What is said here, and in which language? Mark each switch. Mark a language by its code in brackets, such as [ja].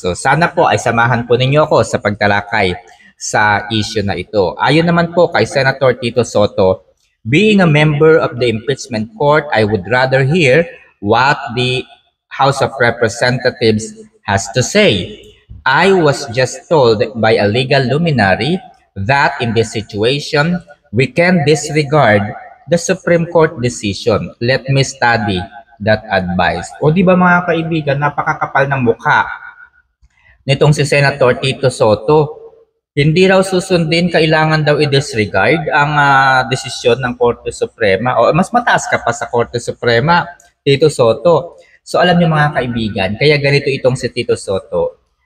[tl] So sana po ay samahan po ninyo ako sa pagtalakay sa issue na ito. Ayon naman po kay [en] Senator Tito Soto, being a member of the impeachment court, I would rather hear what the House of Representatives has to say. I was just told by a legal luminary that in this situation, we can disregard the Supreme Court decision. Let me study that advice. [tl] O di ba mga kaibigan, napakakapal ng mukha nitong si Senator Tito Soto. Hindi raw susundin, kailangan daw i-disregard ang desisyon ng Korte Suprema. O mas mataas ka pa sa Korte Suprema, Tito Soto. So alam niyo mga kaibigan, kaya ganito itong si Tito Soto.